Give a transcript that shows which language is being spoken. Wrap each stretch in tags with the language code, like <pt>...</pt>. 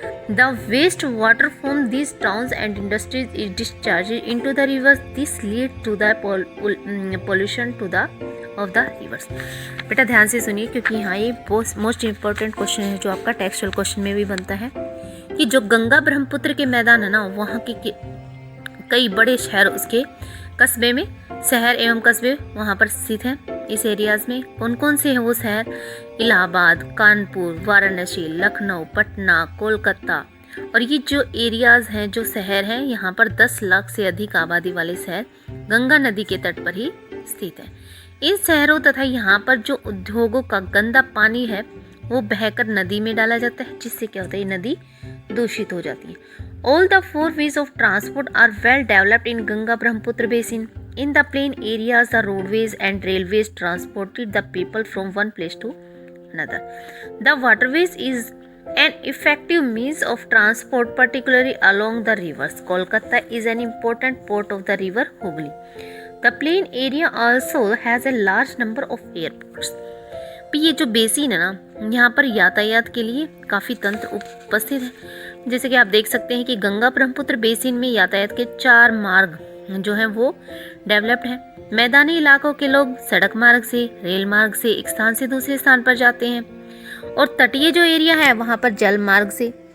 <en>The waste water from these towns and industries is discharged into the rivers. This leads to the pollution of the rivers.</en> <hi>बेटा ध्यान से सुनिए क्योंकि यहाँ ये</hi> <en>most important question</en> <hi>है जो आपका टेक्सचुअल क्वेश्चन में भी बनता है कि जो गंगा ब्रह्मपुत्र के मैदान है ना, वहाँ के कई बड़े शहर, उसके कस्बे में शहर एवं कस्बे वहाँ पर स्थित हैं. इस एरियाज़ में कौन कौन से हैं वो शहर? इलाहाबाद, कानपुर, वाराणसी, लखनऊ, पटना, कोलकाता. और ये जो एरियाज़ हैं, जो शहर हैं, यहाँ पर 10 लाख से अधिक आबादी वाले शहर गंगा नदी के तट पर ही स्थित हैं. इन शहरों तथा यहाँ पर जो उद्योगों का गंदा पानी है वो बहकर नदी में डाला जाता है, जिससे क्या होता है, ये नदी दूषित हो जाती है.</hi> <en>All the four ways of transport are well developed in Ganga Brahmaputra basin. In the plain areas, the roadways and railways transported the people from one place to another. The waterways is an effective means of transport, particularly along the rivers. Kolkata is an important port of the river Hooghly. The plain area also has a large number of airports.</en> <hi>ये जो basin है ना, यहाँ पर यातायात के लिए काफ़ी तंत्र उपस्थित है। जैसे कि आप देख सकते हैं कि गंगा ब्रह्मपुत्र बेसिन में यातायात के 4 मार्ग जो हैं वो डेवलप्ड हैं। मैदानी इलाकों के लोग सड़क मार्ग से, रेल मार्ग से एक स्थान से दूसरे स्थान पर जाते हैं, और तटीय जो एरिया है वहाँ पर जल मार्ग से।</hi>